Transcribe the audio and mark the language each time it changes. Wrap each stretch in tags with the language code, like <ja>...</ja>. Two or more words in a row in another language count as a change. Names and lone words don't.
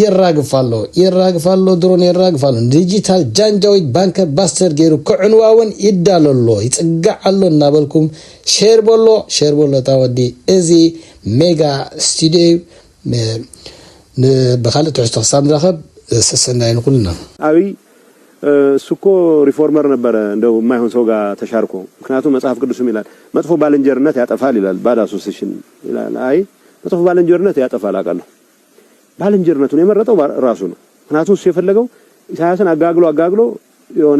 <ti>ይራግፋሎ ድሮን ይራግፋሎ ዲጂታል ጃንጃዊት</ti> <en>bunker buster</en> <ti>ገይሩ ክዕንዋውን ይዳለሎ ይጽጋዓሎ እናበልኩም ሼር ቦሎ ታወዲ እዚ ሜጋ ስቱዲዮ በኻልት ተስተኽሳም ዝረኸብ ሰሰናይን ኩልና</ti> <am>አብይ ሱኮ ሪፎርመር ነበር እንደው የማይሆን ሰው ጋር ተሻርኮ ምክንያቱም መጽሐፍ ቅዱስም ይላል መጥፎ ባልንጀርነት ያጠፋል ይላል</am> <en>bad association</en> <am>ይላል አይ መጥፎ ባልንጀርነት ያጠፋል አቃለሁ ባልንጀርነቱን የመረጠው ራሱ ነው ምክንያቱም እሱ የፈለገው ኢሳያስን አጋግሎ የሆነ</am>